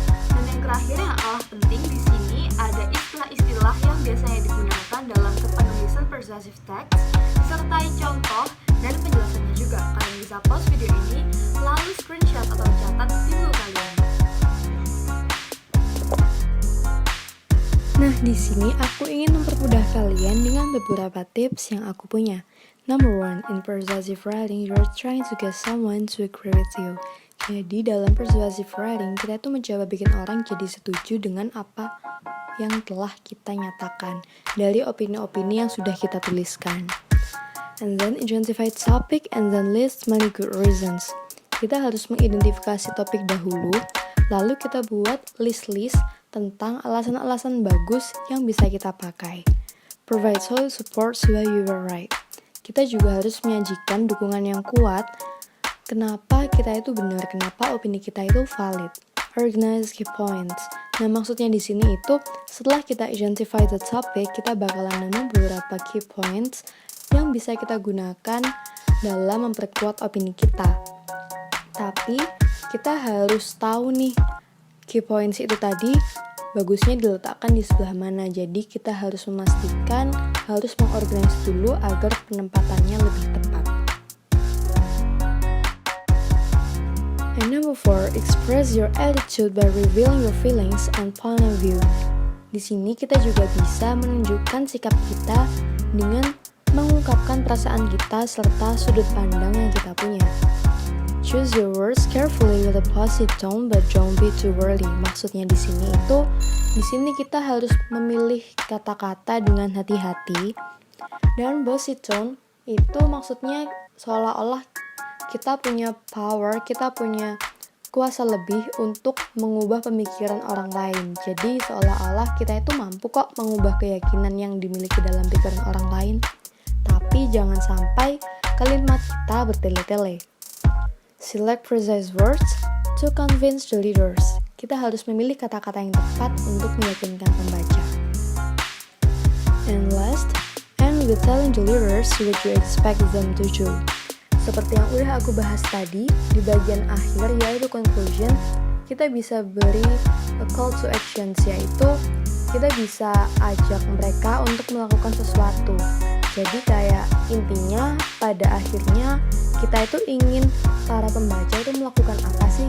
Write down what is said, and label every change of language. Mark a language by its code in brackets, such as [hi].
[id] Dan yang terakhir yang kalah penting di sini ada istilah-istilah yang biasanya digunakan dalam kepenulisan persuasive text, disertai contoh dan penjelasannya juga. Kalian bisa pause video ini, lalu screenshot atau catat di buku kalian. Nah, di sini aku ingin mempermudah kalian dengan beberapa tips yang aku punya. [en] Number 1, in persuasive writing, you're trying to get someone to agree with you. [id] Jadi, dalam persuasive writing, kita tuh mencoba bikin orang jadi setuju dengan apa yang telah kita nyatakan dari opini-opini yang sudah kita tuliskan. [en] And then, identify topic and then list many good reasons. [id] Kita harus mengidentifikasi topik dahulu, lalu kita buat list-list tentang alasan-alasan bagus yang bisa kita pakai. [en] Provide solid support why you were right. [id] Kita juga harus menyajikan dukungan yang kuat kenapa kita itu benar, kenapa opini kita itu valid. [en] Organize key points. [id] Nah, maksudnya di sini itu setelah kita [en] identify the topic, [id] kita bakalan nemu beberapa key points yang bisa kita gunakan dalam memperkuat opini kita. Tapi kita harus tahu nih, key points itu tadi bagusnya diletakkan di sebelah mana. Jadi kita harus memastikan, harus mengorganize dulu agar penempatannya lebih tepat. [en] And number 4, express your attitude by revealing your feelings and point of view. [id] Di sini kita juga bisa menunjukkan sikap kita dengan mengungkapkan perasaan kita serta sudut pandang yang kita punya. [en] Choose your words carefully with a positive tone, but don't be too wordy. [id] Maksudnya di sini kita harus memilih kata-kata dengan hati-hati. Dan positive tone itu maksudnya seolah-olah kita punya power, kita punya kuasa lebih untuk mengubah pemikiran orang lain. Jadi seolah-olah kita itu mampu kok mengubah keyakinan yang dimiliki dalam pikiran orang lain. Tapi jangan sampai kalimat kita bertele-tele. [en] Select precise words to convince the readers. [id] Kita harus memilih kata-kata yang tepat untuk meyakinkan pembaca. [en] And last, end with telling the readers what you expect them to do. [id] Seperti yang udah aku bahas tadi, di bagian akhir yaitu conclusion, kita bisa beri [en] a call to actions, [id] yaitu kita bisa ajak mereka untuk melakukan sesuatu. Jadi kayak intinya pada akhirnya kita itu ingin para pembaca itu melakukan apa sih?